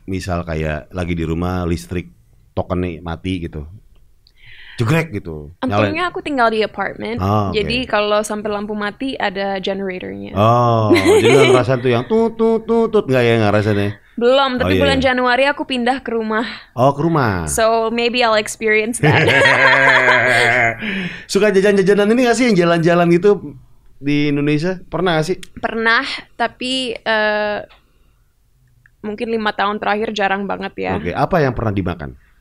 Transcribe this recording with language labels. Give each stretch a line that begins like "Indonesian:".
Indonesian: Misal kayak lagi di rumah listrik tokennya mati gitu. Jegrek gitu. Untungnya aku tinggal di apartemen, jadi kalau sampai lampu mati ada generatornya. Jadi nggak ngerasain tuh yang tut nggak ya nggak rasanya? Belum, tapi bulan Januari aku pindah ke rumah. Oh, ke rumah.
English: So maybe I'll experience that.
Indonesian: Suka jajan-jajanan ini nggak sih yang jalan-jalan gitu di Indonesia? Pernah nggak sih? Pernah, tapi mungkin 5 tahun terakhir jarang banget ya. Oke, apa yang pernah dimakan?